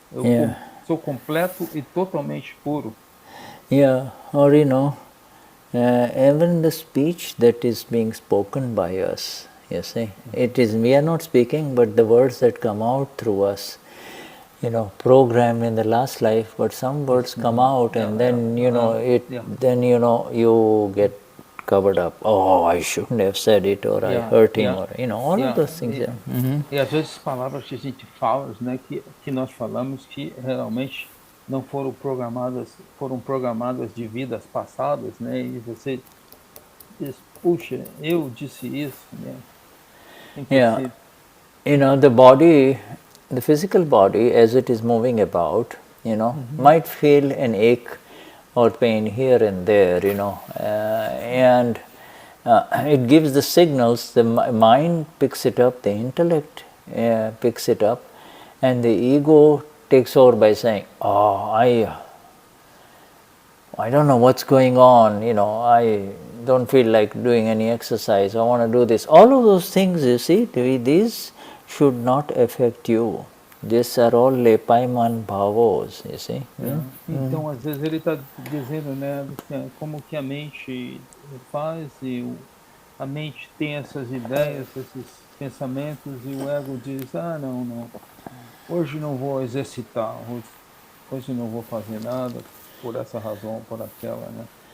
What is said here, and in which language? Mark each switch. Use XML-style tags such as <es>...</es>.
<pt>Eu sou completo e totalmente puro.</pt> <en>Or even the speech that is being spoken by us, you see, we are not speaking, but the words that come out through us, programmed in the last life, but some words come out and then, then, you get covered up. Oh, I shouldn't have said it, or I hurt him, or all of those things.</en> <pt>E às vezes palavras que a gente fala, né, que nós falamos que realmente não foram programadas de vidas passadas, né? E você diz, puxa, eu disse isso, né?</pt> <en>Yeah, the body, the physical body, as it is moving about, might feel an ache or pain here and there, and it gives the signals. The mind picks it up, the intellect picks it up, and the ego takes over by saying, "Oh, I don't know what's going on, I don't feel like doing any exercise, I want to do this." All of those things, you see, these should not affect you. These are all lepaiman bhavos, you see.</en> <pt>Então, às vezes ele está dizendo, né, como que a mente faz e a mente tem essas ideias, esses pensamentos e o ego diz, não, hoje não vou exercitar, hoje não vou fazer nada por essa razão, por aquela, né?</pt>